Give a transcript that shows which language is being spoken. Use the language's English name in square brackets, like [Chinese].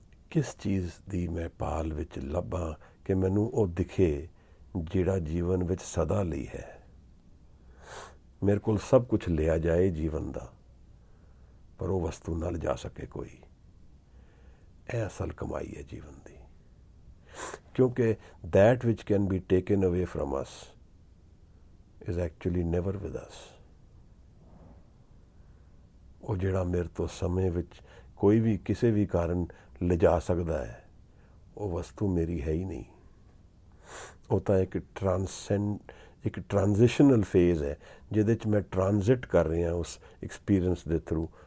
[Punjabi] ਕਿਸ ਚੀਜ਼ ਦੀ ਮੈਂ ਭਾਲ ਵਿੱਚ ਲੱਭਾਂ ਕਿ ਮੈਨੂੰ ਉਹ ਦਿਖੇ ਜਿਹੜਾ ਜੀਵਨ ਵਿੱਚ ਸਦਾ ਲਈ ਹੈ। ਮੇਰੇ ਕੋਲ ਸਭ ਕੁਝ ਲਿਆ ਜਾਏ ਜੀਵਨ ਦਾ, ਪਰ ਉਹ ਵਸਤੂ ਨਾ ਲਿਜਾ ਸਕੇ ਕੋਈ। ਇਹ ਅਸਲ ਕਮਾਈ ਹੈ ਜੀਵਨ ਦੀ, ਕਿਉਂਕਿ [English] that which can be taken away from us is actually never with us। [Punjabi] ਉਹ ਜਿਹੜਾ ਮੇਰੇ ਤੋਂ ਸਮੇਂ ਵਿੱਚ ਕੋਈ ਵੀ ਕਿਸੇ ਵੀ ਕਾਰਨ ਲਿਜਾ ਸਕਦਾ ਹੈ, ਉਹ ਵਸਤੂ ਮੇਰੀ ਹੈ ਹੀ ਨਹੀਂ। ਉਹ ਤਾਂ ਇੱਕ ਟ੍ਰਾਂਜ਼ਿਸ਼ਨਲ ਫੇਜ਼ ਹੈ, ਜਿਹਦੇ 'ਚ ਮੈਂ ਟ੍ਰਾਂਜ਼ਿਟ ਕਰ ਰਿਹਾ ਉਸ ਐਕਸਪੀਰੀਅੰਸ ਦੇ ਥਰੂ।